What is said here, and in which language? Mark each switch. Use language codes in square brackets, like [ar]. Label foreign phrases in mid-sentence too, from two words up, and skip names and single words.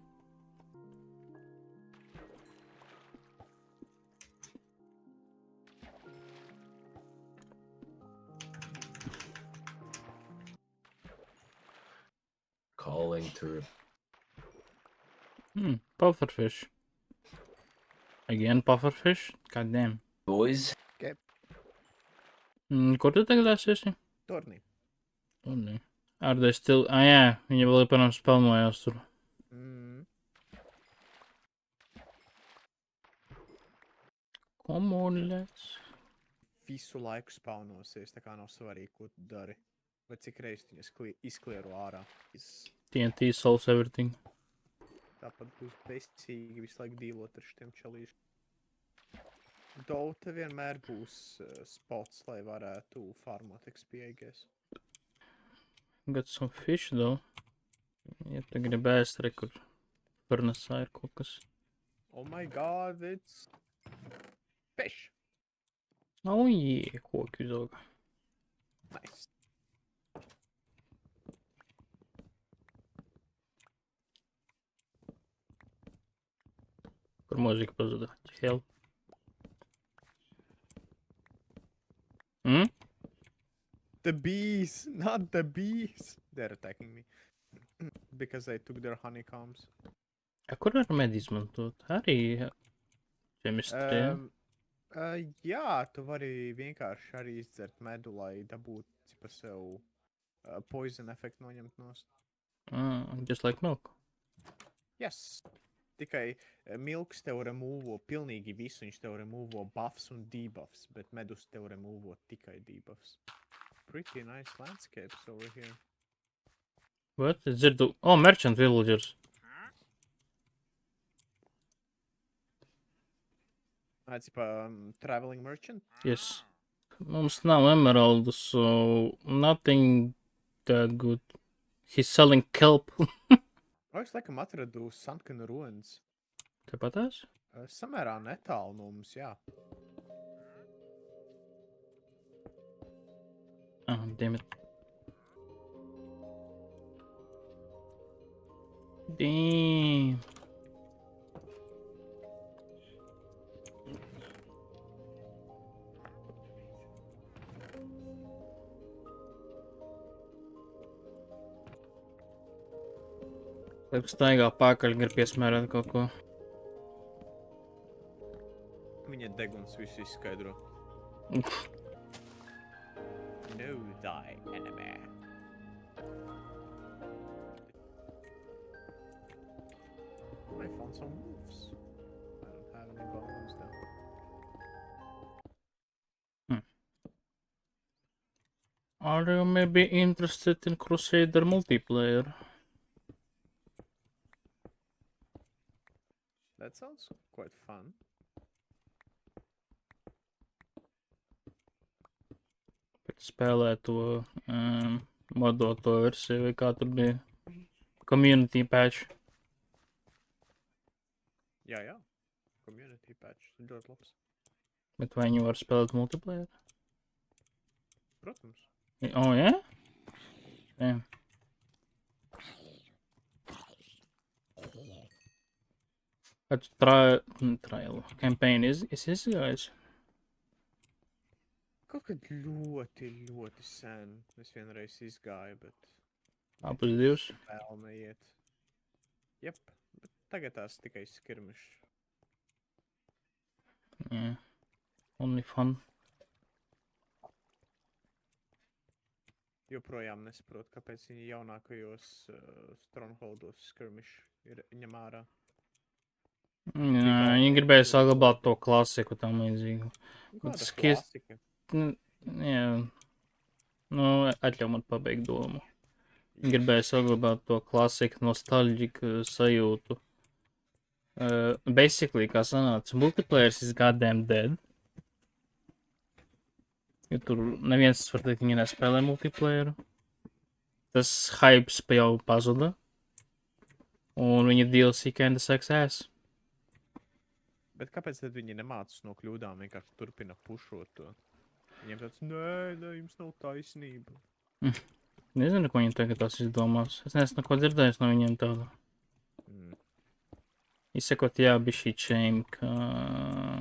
[en] Calling to... Pufferfish. Again pufferfish? God damn. Boys? [lv] Kur tu tagad esi? Tornī. Oh, nē. [en] Are they still... [lv] jā, viņa vēl joprojām spelnojās tur. [en] Come on, let's... [lv] Visu laiku spawnosies, tā kā nav svarīgi, ko tu dari. Vai cik reiz tu izkliero ārā. [en] TNT solves everything. [lv] Tāpat būs besīgi visu laiku dīlot ar šitiem čalīšiem. Dota vienmēr būs spots, lai varētu farmot XP, [en] I guess. Got some fish, though. [lv] Ja tu gribi ēst, re, kur furnace ir kaut kas. [en] Oh my god, it's fish. Oh, yeah, [lv] koki uzauga. [en] Nice. [lv] Kur mūzika pazuda? [en] Hell. Hmm? The bees, not the bees. They're attacking me. Because I took their honeycombs. [lv] A kur var med izmantot? Arī ķemistrija. Jā, tu vari vienkārši arī izdzert medu, lai dabūtu cipa sev poison efektu noņemt nost. [en] Just like milk. Yes. [lv] Tikai milks tev remūvo pilnīgi visu, viņš tev remūvo buffs un debuffs, bet medus tev remūvo tikai debuffs. [en] Pretty nice landscapes over here. What? [lv] Es dzirdu... [en] Oh, merchant villagers. Cipa traveling merchant? Yes. [lv] Mums nav emeraldu, [en] so nothing that good. He's selling kelp. [lv] Es laikam atradu Sunken Ruins. Tāpatās? Samērā netālu no mums, jā. [en] Oh, damn it. Damn. [lv] Taip staigā pakaļ, grib piesmērēt kaut ko. Viņa deguns visu izskaidro. [en] Know thy enemy. I found some wolves. I don't have any bones though. Are you maybe interested in Crusader multiplayer? That sounds quite fun. [lv] Spēlē to modoto versiju, vai kā tur bija [en] community patch. [lv] Jā. [en] Community patch. [lv] Ļoti labs. Bet vai viņi var spēlēt multiplayer? Protams. [en] Oh, yeah? Yeah. That trial campaign is izgājis? [lv] Kaut kad ļoti sen. Es vienreiz izgāju, bet Abus divus? vēl neiet. Jep, bet tagad tās tikai skirmišs. [en] Yeah. Only fun. [lv] Joprojām nesaprotu, kāpēc viņi jaunākajos Strongholdos skirmišs ir ņem ārā. Jā, viņi gribēja saglabāt to klasiku tam līdzīgu. Kāda skis- klasika? Jā. Nu, atļauj man pabeigt domu. Viņi gribēja saglabāt to klasiku, nostalģiku sajūtu. [en] Basically, [lv] kā sanāca, [en] multiplayers is goddamn dead. [lv] Jo tur neviens var teikt, viņi nespēlē multiplayeru. Tas hypes jau pazuda. Un viņa DLC [en] kinda sucks ass. [lv] Bet kāpēc tad viņi nemācas no kļūdām, vienkārši turpina pušot to? Viņiem tāds, nē, jums nav taisnība. Nezinu, ko viņi tagad tās izdomās. Es neesmu neko dzirdējis no viņiem tādu. Izsakot, jā, bija šī shame, ka...